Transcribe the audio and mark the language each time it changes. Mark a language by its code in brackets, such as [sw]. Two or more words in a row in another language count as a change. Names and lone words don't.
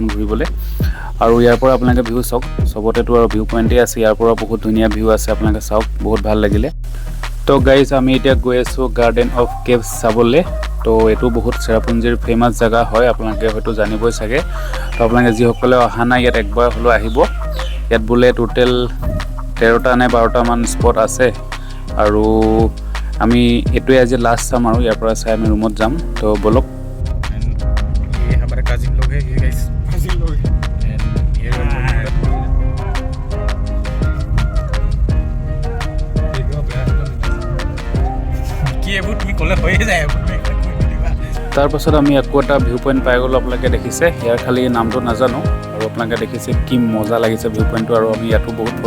[as] ঘূৰিবলৈ আৰু ইয়াৰ পৰা আপোনালোকে ভিউ চাওক চবতেতো আৰু [en] view pointেই [as] আছে ইয়াৰ পৰা বহুত ধুনীয়া ভিউ আছে আপোনালোকে চাওক বহুত ভাল লাগিলে তো গাইজ আমি এতিয়া গৈ আছোঁ গাৰ্ডেন অফ কেভছ চাবলৈ তো এইটো বহুত চেৰাপুঞ্জীৰ ফেমাছ জেগা হয় আপোনালোকে হয়তো জানিবই চাগে তো আপোনালোকে যিসকলে অহা নাই ইয়াত একবাৰ হ'লেও আহিব ইয়াত বোলে টোটেল 13টা নে 12টামান স্পট আছে আৰু আমি এইটোৱে আজি লাষ্ট চাম আৰু ইয়াৰ পৰা চাই আমি ৰুমত যাম তো বলক [hi] ये हमारे कजिन लोग हैं ये गाइस कजिन लोग हैं ये [as] কি এবোৰ তুমি ক'লে হৈয়ে যায় তাৰ পাছত আমি আকৌ এটা [en] view point [as] পাই গ'লোঁ আপোনালোকে দেখিছে ইয়াৰ খালি নামটো নাজানো আৰু আপোনালোকে দেখিছে কি মজা লাগিছে ভিউ পইণ্টটো আৰু আমি ইয়াতো বহুত ফটো